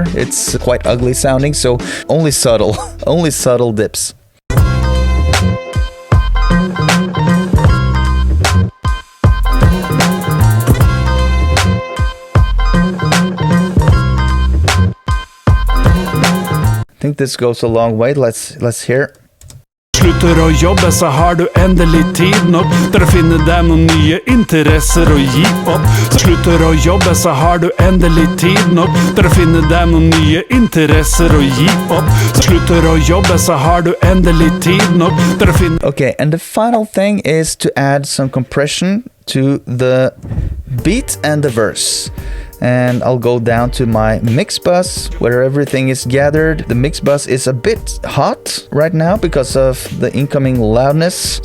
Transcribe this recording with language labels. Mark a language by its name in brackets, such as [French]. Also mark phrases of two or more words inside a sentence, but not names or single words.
[English] It's quite ugly sounding, so only subtle, only subtle dips. I think this goes a long way. Let's hear. [Norwegian] Slutter å jobbe, så har du endelig tid nok til å finne deg noen nye interesser å gi opp. Så slutter å jobbe, så har du endelig tid nok til å finne deg noen nye interesser å gi opp. Så slutter å jobbe, så har du endelig tid nok til å finne... [English] Okay, and the final thing is to add some compression to the beat and the verse. And I'll go down to my mix bus where everything is gathered. The mix bus is a bit hot right now because of the incoming loudness.